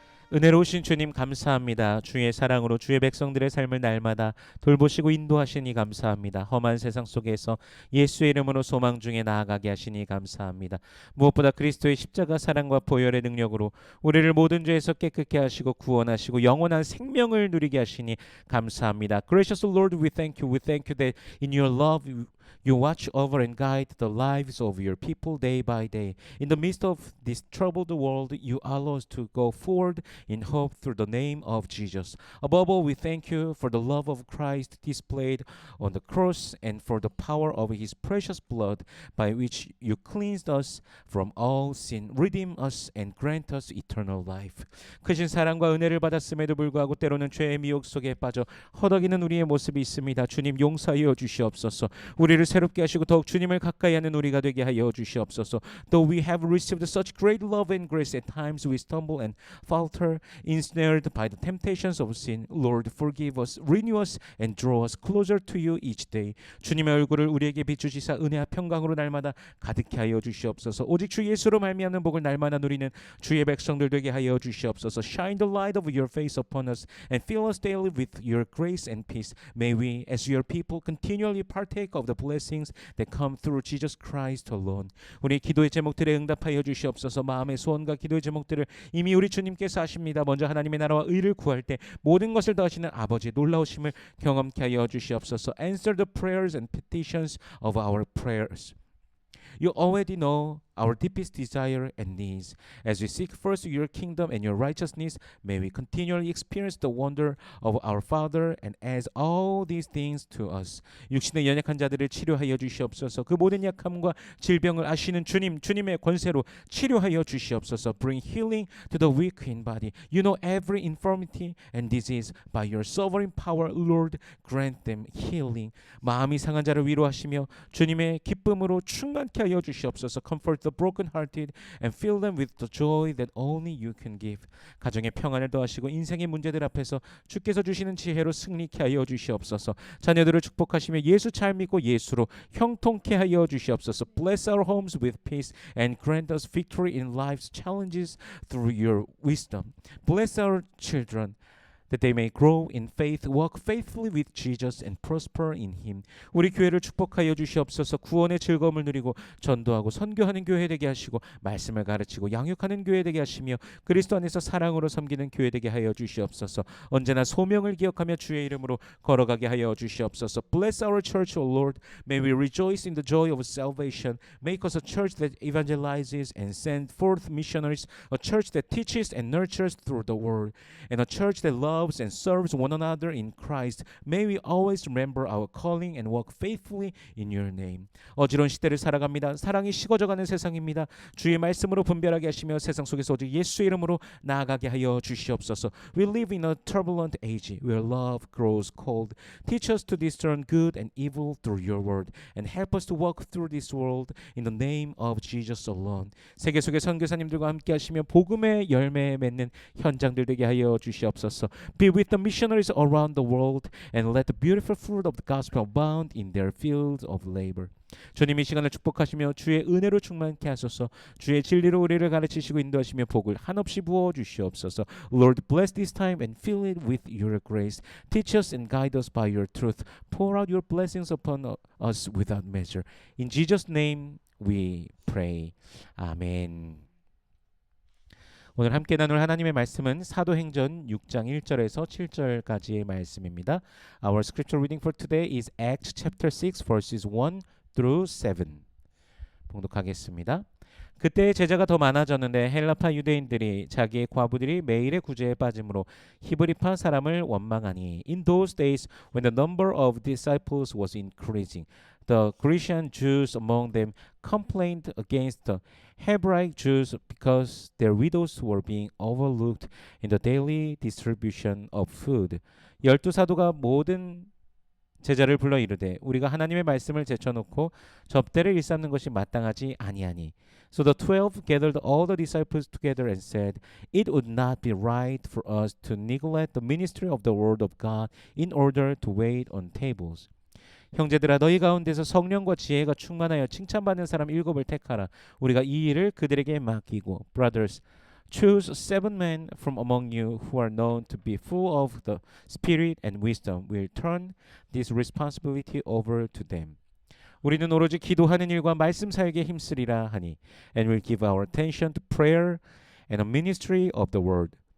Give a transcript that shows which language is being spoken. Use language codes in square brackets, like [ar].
[ko] 은혜로우신 주님 감사합니다. 주의 사랑으로 주의 백성들의 삶을 날마다 돌보시고 인도하시니 감사합니다. 험한 세상 속에서 예수의 이름으로 소망 중에 나아가게 하시니 감사합니다. 무엇보다 그리스도의 십자가 사랑과 보혈의 능력으로 우리를 모든 죄에서 깨끗게 하시고 구원하시고 영원한 생명을 누리게 하시니 감사합니다. [en] Gracious Lord, we thank you. We thank you that in your love you watch over and guide the lives of your people day by day. In the midst of this troubled world, you allow us to go forward in hope through the name of Jesus. Above all, we thank you for the love of Christ displayed on the cross and for the power of his precious blood by which you cleansed us from all sin, redeem us and grant us eternal life. [ko] 크신 사랑과 은혜를 받았음에도 불구하고 때로는 죄의 미혹 속에 빠져 허덕이는 우리의 모습이 있습니다. 주님 용서하여 주시옵소서. 우리를 새롭게 하시고 더욱 주님을 가까이 하는 우리가 되게 하여 주시옵소서. [en] Though we have received such great love and grace, at times we stumble and falter, ensnared by the temptations of sin. Lord, forgive us, renew us, and draw us closer to you each day. [ko] 주님의 얼굴을 우리에게 비추시사 은혜와 평강으로 날마다 가득히 하여 주시옵소서. 오직 주 예수로 말미암는 복을 날마다 누리는 주의 백성들 되게 하여 주시옵소서. [en] Shine the light of your face upon us and fill us daily with your grace and peace. May we, as your people, continually partake of the blessings that come through Jesus Christ alone. [ko] 우리 기도의 제목들에 응답하여 주시옵소서. 마음의 소원과 기도의 제목들을 이미 우리 주님께서 하십니다. 먼저 하나님의 나라와 의를 구할 때 모든 것을 더하시는 아버지 놀라우심을 경험케 하여 주시옵소서. [en] Answer the prayers and petitions of our prayers. You already know our deepest desire and needs. As we seek first your kingdom and your righteousness, may we continually experience the wonder of our Father and as all these things to us. [ko] 육신의 연약한 자들을 치료하여 주시옵소서. 그 모든 약함과 질병을 아시는 주님, 주님의 권세로 치료하여 주시옵소서. [en] Bring healing to the weak in body. You know every infirmity and disease. By your sovereign power, Lord, grant them healing. [ko] 마음이 상한 자를 위로하시며 주님의 기쁨으로 충만케 하여 주시옵소서. [en] Comfort the brokenhearted and fill them with the joy that only you can give. [ko] 가정의 평안을 더하시고 인생의 문제들 앞에서 주께서 주시는 지혜로 승리케 하여 주시옵소서. 자녀들을 축복하시며 예수 잘 믿고 예수로 형통케 하여 주시옵소서. [en] Bless our homes with peace and grant us victory in life's challenges through your wisdom. Bless our children that they may grow in faith, walk faithfully with Jesus and prosper in him. [ko] 우리 교회를 축복하여 주시옵소서. 구원의 즐거움을 누리고 전도하고 선교하는 교회 되게 하시고 말씀을 가르치고 양육하는 교회 되게 하시며 그리스도 안에서 사랑으로 섬기는 교회 되게 하여 주시옵소서. 언제나 소명을 기억하며 주의 이름으로 걸어가게 하여 주시옵소서. [en] Bless our church, O Lord. May we rejoice in the joy of salvation. Make us a church that evangelizes and sends forth missionaries, a church that teaches and nurtures through the word, and a church that loves and serves one another in Christ. May we always remember our calling and walk faithfully in your name. [ko] 어지러운 시대를 살아갑니다. 사랑이 식어져가는 세상입니다. 주의 말씀으로 분별하게 하시며 세상 속에서 오직 예수의 이름으로 나아가게 하여 주시옵소서. [en] We live in a turbulent age where love grows cold. Teach us to discern good and evil through your word and help us to walk through this world in the name of Jesus alone. [ko] 세계 속의 선교사님들과 함께 하시며 복음의 열매 맺는 현장들 되게 하여 주시옵소서. [en] Be with the missionaries around the world and let the beautiful fruit of the gospel abound in their fields of labor. [ko] 주님 이 시간을 축복하시며 주의 은혜로 충만케 하소서. 주의 진리로 우리를 가르치시고 인도하시며 복을 한없이 부어 주시옵소서. [en] Lord, bless this time and fill it with your grace. Teach us and guide us by your truth. Pour out your blessings upon us without measure. In Jesus' name we pray. 아멘. [ko] 오늘 함께 나눌 하나님의 말씀은 사도행전 6장 1절에서 7절까지의 말씀입니다. [en] Our scripture reading for today is Acts chapter 6 verses 1 through 7. [ko] 봉독하겠습니다. 그때 제자가 더 많아졌는데 헬라파 유대인들이 자기의 과부들이 매일의 구제에 빠짐으로 히브리파 사람을 원망하니 [en] In those days when the number of disciples was increasing, the Grecian Jews among them complained against the Hebraic Jews because their widows were being overlooked in the daily distribution of food. [ko] 12사도가 모든 제자를 불러 이르되 우리가 하나님의 말씀을 제쳐놓고 접대를 일삼는 것이 마땅하지 아니하니. [en] So the 12 gathered all the disciples together and said, It would not be right for us to neglect the ministry of the word of God in order to wait on tables. [ko] 형제들아 너희 가운데서 성령과 지혜가 충만하여 칭찬받는 사람 7을 택하라. 우리가 이 일을 그들에게 맡기고. [en] Brothers, choose 7 men from among you who are known to be full of the Spirit and wisdom. We'll turn this responsibility over to them. [ko] 우리는 오로지 기도하는 일과 말씀 사역에 힘쓰리라 하니. [en] And we'll give our attention to prayer and the ministry of the word.